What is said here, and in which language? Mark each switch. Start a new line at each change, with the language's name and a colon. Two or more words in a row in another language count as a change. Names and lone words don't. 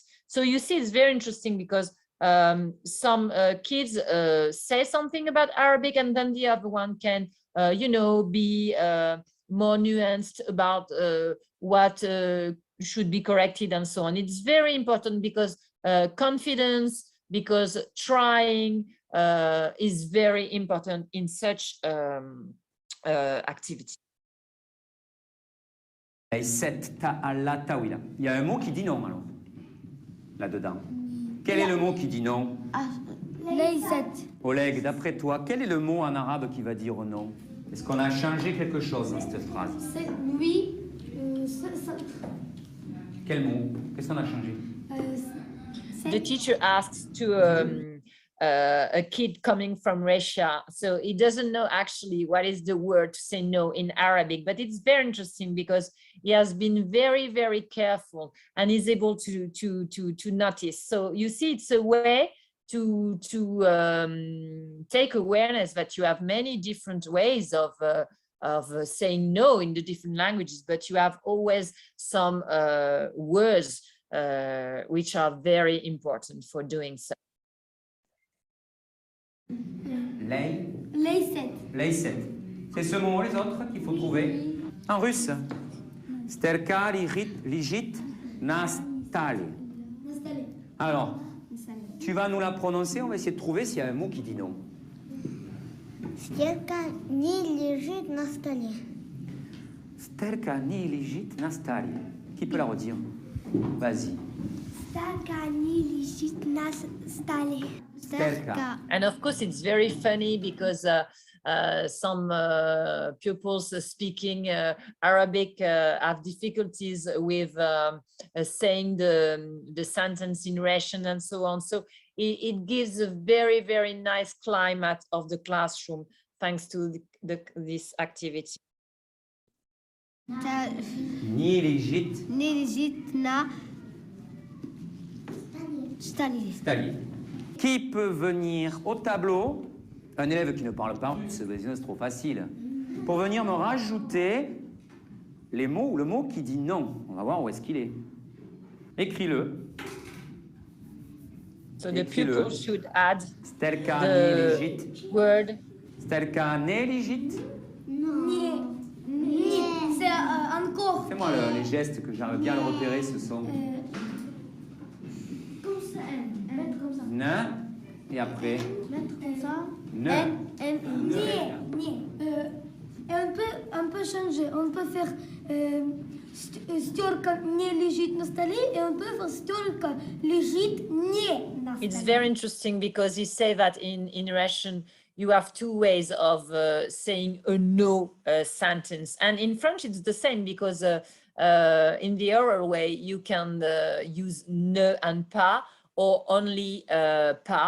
English: So you see, it's very interesting because some kids say something about Arabic, and then the other one can, be more nuanced about what should be corrected and so on. It's very important because confidence, because trying is very important in such activity.
French: Il y a un mot qui dit non, alors, là-dedans. Quel est le mot qui dit non? Oleg, d'après toi, quel est le mot en arabe qui va dire non? Est-ce qu'on a changé quelque chose dans cette phrase? Oui. Quel mot? Qu'est-ce qu'on a changé?
English: The teacher asks to a kid coming from Russia, so he doesn't know actually what is the word to say no in Arabic, but it's very interesting because he has been very, very careful and is able to notice. So you see, it's a way to take awareness that you have many different ways of saying no in the different languages, but you have always some words which are very important for doing so.
Arabic: Leyset.
French: C'est ce mot, les autres, qu'il faut trouver. En russe.
Russian: Стёрка, лежит, на столе.
French: Alors, tu vas nous la prononcer, on va essayer de trouver s'il y a un mot qui dit non.
Russian: Sterka не лежит на столе. Стёрка, не лежит, на столе.
French: Qui peut la redire? Vas-y.
Russian: Sterka не лежит на столе. Sterka.
English: And of course, it's very funny because some pupils speaking Arabic have difficulties with saying the sentence in Russian and so on. So it gives a very, very nice climate of the classroom thanks to this activity.
Russian: Не лежит. Не лежит на столе. Stali.
French: Qui peut venir au tableau, un élève qui ne parle pas russe, c'est trop facile, pour venir me rajouter les mots ou le mot qui dit non. On va voir où est-ce qu'il est. Écris-le.
English: So the pupil should add
Russian: Sterka
English: the
Russian: neligit.
English: word.
Russian: Стёрка не лежит.
French: C'est encore. Fais-moi les gestes que j'arrive bien à le repérer, ce sont. Comme ça, mettre comme ça. Ne. Et après. Mettre comme ça. Ne. Et on peut changer. On peut faire
Russian: стёрка не лежит на столе,
French: et on peut faire
Russian: стёрка лежит не на столе.
English: It's very interesting because you say that in Russian, you have two ways of saying a no sentence. And in French, it's the same, because in the oral way, you can use ne and pas, or only pas.